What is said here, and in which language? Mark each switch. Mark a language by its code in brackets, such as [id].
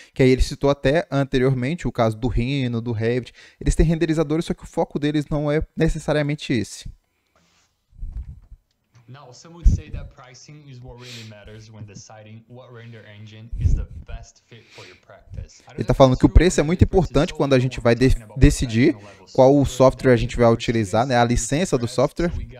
[pt] Que aí ele citou até anteriormente o caso do Rhino, do Revit. Eles têm renderizadores, só que o foco deles não é necessariamente esse. [en] Now, some would say that pricing is what really matters when deciding what render engine is the best fit for your practice. [pt] Ele está falando que o preço é muito importante quando a gente vai decidir qual o software a gente vai utilizar, né? A licença do software.